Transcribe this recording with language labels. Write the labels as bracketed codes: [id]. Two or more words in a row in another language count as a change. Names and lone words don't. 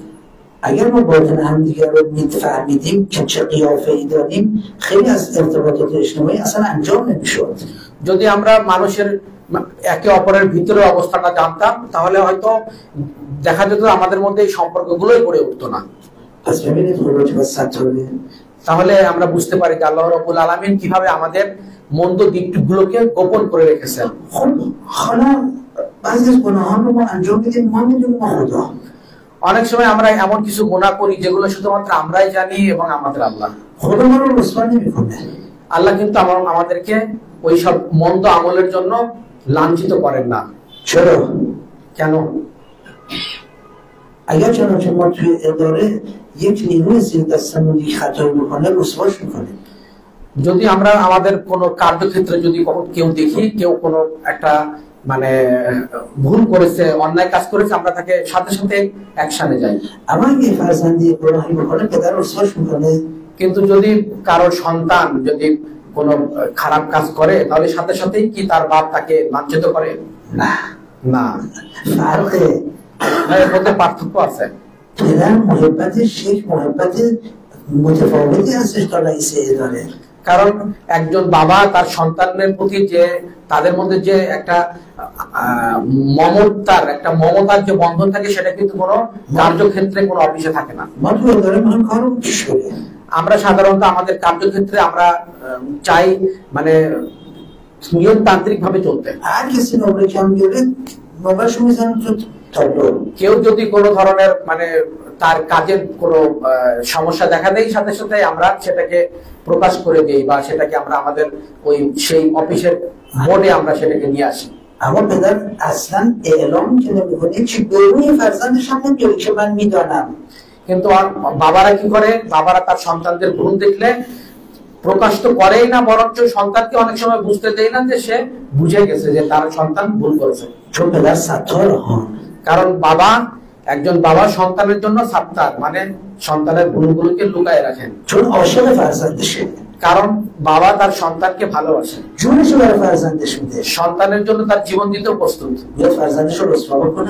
[fa] اگر ما باطن هم دیگر رو می‌فهمیدیم که چه قیافه‌ای داریم خیلی از ارتباطات اجتماعی اصلا انجام نمی‌شد. [bn] যদি আমরা মানুষের একে অপরের ভিতরের অবস্থাটা জানতাম তাহলে হয়তো দেখা যেত আমাদের মধ্যে এই সম্পর্কগুলোই গড়ে উঠতো না। [fa] پس ببینید خروج و ستاره. [bn] তাহলে আমরা বুঝতে পারি যে [ar] الله رب العالمين [bn] কিভাবে আমাদের মন্দ দিকগুলোকে গোপন করে রেখেছেন। [fa] خب حالا بعضی از گناهان رو ما انجام میدیم ما میدونیم خدا. [bn] অনেক সময় আমরা এমন কিছু গুনাহ করি যেগুলো শুধুমাত্র আমরাই জানি এবং আমাদের আল্লাহ। [fa] خدا ما رو رسوا نمی‌کنه. [bn] আল্লাহ কিন্তু আমাদেরকে ওই সব মন্দ আমলের জন্য লাঞ্ছিত করেন না। [fa] چرا؟ [bn] কেন? [fa] اگر چنانچه ما توی اداره یک نیروی زیر دستمون یک خطایی بکنه رسواش میکنه. [bn] যদি আমরা আমাদের কোনো কার্যক্ষেত্রে যদি কেউ দেখি কেউ কোনো একটা মানে ভুল করেছে, অন্যায় কাজ করেছে, আমরা তাকে সাথে সাথে অ্যাকশনে যাই। [fa] اما اگه فرزندی گناهی بکنه پدر رسواش میکنه. [bn] কিন্তু যদি কারোর সন্তান যদি কোনো খারাপ কাজ করে তাহলে সাথে সাথেই কি তার বাপ তাকে লাঞ্ছিত করে? [fa] না [bn] না, [fa] فرقه. [bn] এর মধ্যে পার্থক্য আছে। [fa] پدر محبتش یک محبت متفاوتی هستش تا رئیس اداره. [bn] কারণ একজন বাবা তার সন্তানের প্রতি যে তাদের মধ্যে যে একটা মমতার যে বন্ধন থাকে সেটা কিন্তু কোনো কার্যক্ষেত্রে কোনো অফিসে থাকে না। [fa] ما تو اداره میخوایم کار رو پیش بریم. [bn] আমরা সাধারণত আমাদের কার্যক্ষেত্রে আমরা চাই মানে নিয়মতান্ত্রিক ভাবে চলতে। [fa] هر کسی نمره کم بیاره نمرهشو میزنه تو تابلو. [bn] কেউ যদি কোনো ধরনের মানে তার কাজের কোনো সমস্যা দেখা দেয় সাথে সাথে আমরা সেটাকে প্রকাশ করে দিই বা সেটাকে আমরা আমাদের ওই সেই অফিসের বোর্ডে আমরা সেটাকে নিয়ে আসি। [fa] اما پدر اصلا اعلام که نمیکنه چی به روی فرزندش هم نمیاره که من میدانم. [bn] কিন্তু বাবারা কি করে, বাবারা তার সন্তানদের ভুল দেখলে প্রকাশ তো করেই না, বরঞ্চ সন্তানকে অনেক সময় বুঝতে দেয় না যে সে বুঝে গেছে যে তার সন্তান ভুল করেছে। [fa] چون پدر ستار ها. [bn] কারণ একজন বাবা সন্তানের জন্য সাত্তার মানে সন্তানের ভুলগুলোকে লুকায় রাখেন। [fa] چون عاشق فرزندشه. [bn] কারণ বাবা তার সন্তানকে ভালোবাসেন, [fa] جونشو برای فرزندش میده. [bn] সন্তানের জন্য তার জীবন দিতেও প্রস্তুত। [fa] یا فرزندش رو رسوا بکنه.